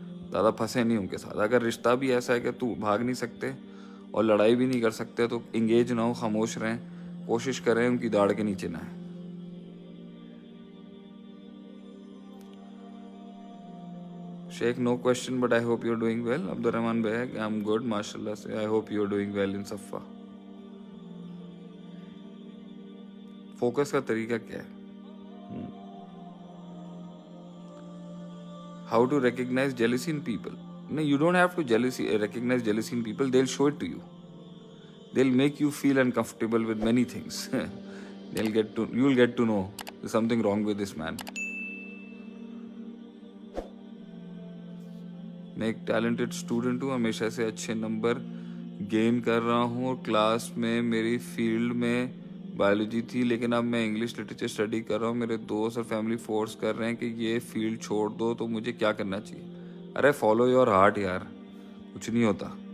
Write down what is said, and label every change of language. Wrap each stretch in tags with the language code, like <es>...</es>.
<ur>زیادہ پھنسے نہیں ان کے ساتھ. اگر رشتہ بھی ایسا ہے کہ تو بھاگ نہیں سکتے اور لڑائی بھی نہیں کر سکتے تو انگیج نہ ہو، خاموش رہیں. کوشش کریں ان کی داڑ کے نیچے نہ آئیں.</ur> <en>Sheikh no question but I hope you are doing well. Abdul Rahman Baig I am good ماشاء اللہ سے. I hope you are doing well in Safa.</en> <ur>فوکس کا طریقہ کیا ہے؟</ur> <en>How to recognize jealousy in people? No, you don't have to recognize jealousy in people. They'll show it to you. They'll make you feel uncomfortable with many things. You'll get to know there's something wrong with this man.</en> <ur>میں ایک talented student ہوں، ہمیشہ سے اچھے number gain کر رہا ہوں، اور کلاس میں میری فیلڈ میں بایولوجی تھی، لیکن اب میں انگلش لٹریچر اسٹڈی کر رہا ہوں. میرے دوست اور فیملی فورس کر رہے ہیں کہ یہ فیلڈ چھوڑ دو، تو مجھے کیا کرنا چاہیے؟ ارے</ur> <en>follow your heart</en> <ur>یار، کچھ نہیں ہوتا.</ur>